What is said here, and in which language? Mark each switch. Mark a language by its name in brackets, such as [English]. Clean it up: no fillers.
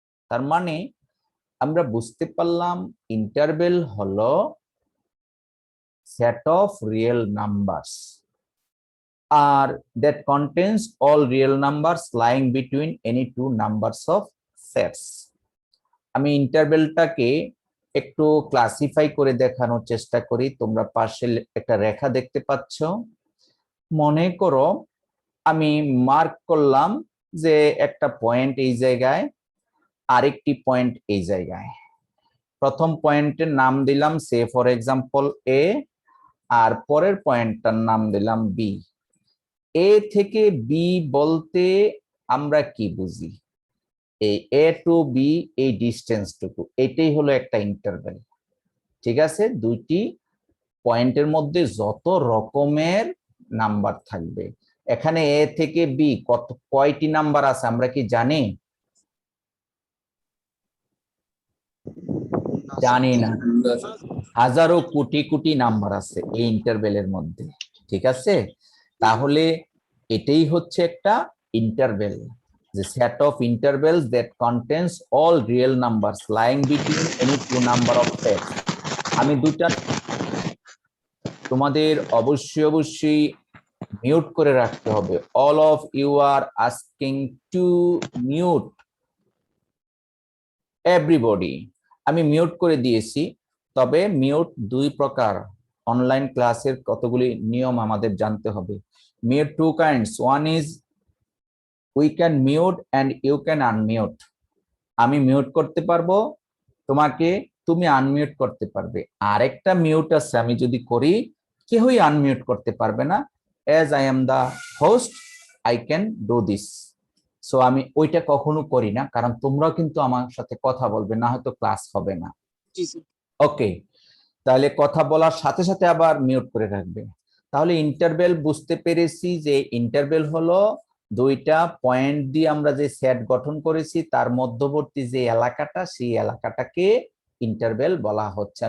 [Bangla] তার মানে আমরা বুঝতে পারলাম ইন্টারভেল হলো [English] set of real numbers আর that contains all real numbers lying between any two numbers of sets. [Bangla] আমি ইন্টারভেলটাকে একটু ক্লাসিফাই করে দেখানোর চেষ্টা করি। তোমরা পাশে একটা রেখা দেখতে পাচ্ছ। মনে করো আমি মার্ক করলাম যে একটা পয়েন্ট এই জায়গায়, আরেকটি পয়েন্ট এই জায়গায়। প্রথম পয়েন্টের নাম দিলাম সে ফর এক্সাম্পল এ, আর পরের পয়েন্টটার নাম দিলাম বি। এ থেকে বি বলতে আমরা কি বুঝি? এই এ টু বি, এই ডিস্টেন্সটুকু, এটাই হলো একটা ইন্টারভেল। ঠিক আছে, দুইটি পয়েন্টের মধ্যে যত রকমের নাম্বার থাকবে। এখানে এ থেকে বি কয়টি নাম্বার আছে আমরা কি জানি? জানি না। হাজারো কোটি কোটি নাম্বার আছে এই ইন্টারভেলের মধ্যে। ঠিক আছে, তাহলে এটাই হচ্ছে একটা interval. [English] The set of intervals that contains all real numbers lying between any two number of sets. [Bangla] আমি দুটা তোমাদের অবশ্যই মিউট করে রাখতে হবে। [English] All of you are asking to mute everybody. [Bangla] আমি মিউট করে দিয়েছি, তবে মিউট দুই প্রকার। অনলাইন ক্লাসের কতগুলি নিয়ম আমাদের জানতে হবে। [English] Mute two kinds. One is we can mute and you can unmute. [Bangla] আমি মিউট করতে পারবো তোমাকে, তুমি আনমিউট করতে পারবে। আরেকটা মিউট আছে, আমি যদি করি কেউই আনমিউট করতে পারবে না। [English] as I am the host I can do this. [Bangla] So আমি ওইটা কখনো করি না, কারণ তোমরাও কিন্তু আমার সাথে কথা বলবে, না হয়তো ক্লাস হবে না। ওকে, তাহলে কথা বলার সাথে সাথে আবার মিউট করে রাখবে। তাহলে ইন্টারভেল বুঝতে পেরেছি যে ইন্টারভেল হলো দুইটা পয়েন্ট দিয়ে আমরা যে সেট গঠন করেছি তার মধ্যবর্তী যে এলাকাটা, সেই এলাকাটাকে ইন্টারভেল বলা হচ্ছে।